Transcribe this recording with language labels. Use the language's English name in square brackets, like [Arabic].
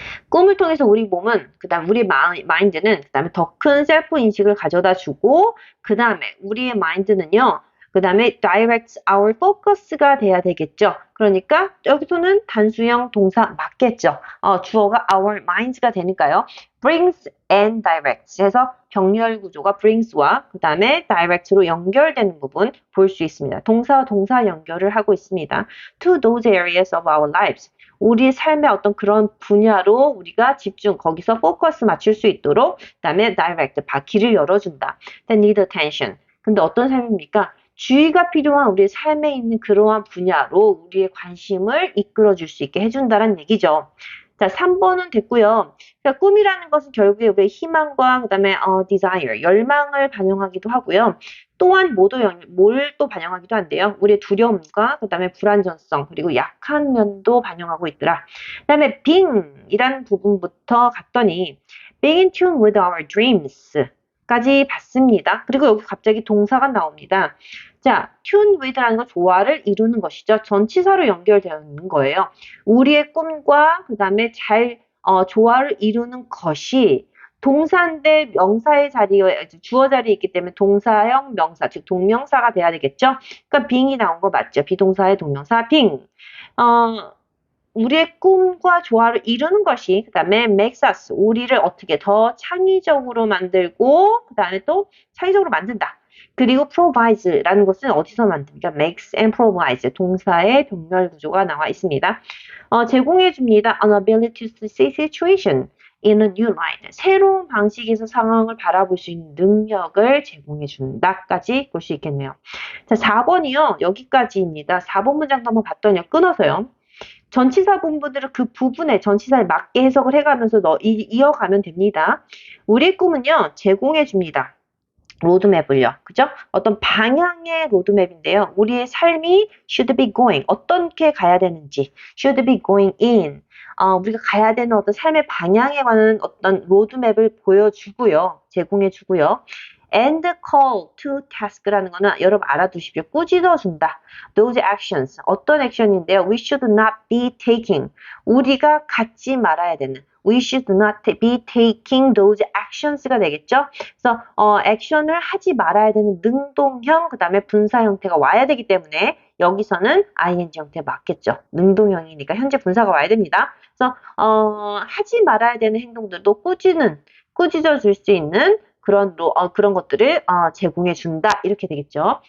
[Korean] 꿈을 통해서 우리 몸은, 그 다음 우리 마인드는, 그 다음에 더 큰 셀프 인식을 가져다 주고, 그 다음에 우리의 마인드는요, 그 다음에 [English] direct our focus [Korean] 가 돼야 되겠죠. 그러니까 여기서는 단수형 동사 맞겠죠. 주어가 [English] our minds [Korean] 가 되니까요. [English] brings and directs [Korean] 해서 병렬 구조가 brings와 그 다음에 direct로 연결되는 부분 볼 수 있습니다. 동사와 동사 연결을 하고 있습니다. [English] to those areas of our lives. [Korean] 우리의 삶의 어떤 그런 분야로 우리가 거기서 포커스 맞출 수 있도록 그 다음에 direct, 길을 열어준다. [English] that need attention. [Korean] 근데 어떤 삶입니까? 주의가 필요한 우리의 삶에 있는 그러한 분야로 우리의 관심을 이끌어줄 수 있게 해준다는 얘기죠. 자, 3번은 됐고요. 그러니까 꿈이라는 것은 결국에 우리의 희망과 그다음에 desire, 열망을 반영하기도 하고요. 또한 뭘 또 반영하기도 한데요. 우리의 두려움과 그다음에 불안전성 그리고 약한 면도 반영하고 있더라. 그다음에 being이라는 부분부터 갔더니 [English] being in tune with our dreams [Korean] 까지 봤습니다. 그리고 여기 갑자기 동사가 나옵니다. 자, tune with라는 건 조화를 이루는 것이죠. 전치사로 연결되어 있는 거예요. 우리의 꿈과 그 다음에 조화를 이루는 것이 동사인데 명사의 자리에, 주어 자리에 있기 때문에 동사형 명사, 즉 동명사가 돼야 되겠죠. 그러니까 being이 나온 거 맞죠. 비동사의 동명사 being. 우리의 꿈과 조화를 이루는 것이 그 다음에 [English] makes us, [Korean] 우리를 어떻게 더 창의적으로 만들고 그 다음에 또 창의적으로 만든다. 그리고 provides라는 것은 어디서 만듭니까? [English] makes and provides, [Korean] 동사의 병렬 구조가 나와 있습니다. 제공해 줍니다. [English] an ability to see situation in a new light. [Korean] 새로운 방식에서 상황을 바라볼 수 있는 능력을 제공해 준다까지 볼 수 있겠네요. 자, 4번이요. 여기까지입니다. 4번 문장도 한번 봤더니 끊어서요. 전치사 본분들을 그 부분에 전치사에 맞게 해석을 해가면서 이어가면 됩니다. 우리의 꿈은요, 제공해 줍니다. 로드맵을요. 그죠? 어떤 방향의 로드맵인데요. 우리의 삶이 should be going, 어떻게 가야 되는지, [English] should be going in, [Korean] 우리가 가야 되는 어떤 삶의 방향에 관한 어떤 로드맵을 보여주고요. 제공해주고요. [English] and call to task [Korean] 라는 거는 여러분 알아두십시오. 꾸짖어준다. [English] those actions, [Korean] 어떤 액션인데요. [English] we should not be taking, [Korean] 우리가 갖지 말아야 되는, [English] we should not be taking those actions가 되겠죠. [Korean] 그래서 액션을 하지 말아야 되는 능동형, 그 다음에 분사 형태가 와야 되기 때문에 여기서는 ing 형태 맞겠죠. 능동형이니까 현재 분사가 와야 됩니다. 그래서 하지 말아야 되는 행동들도 꾸짖어 줄 수 있는 그런 것들을 제공해 준다 이렇게 되겠죠.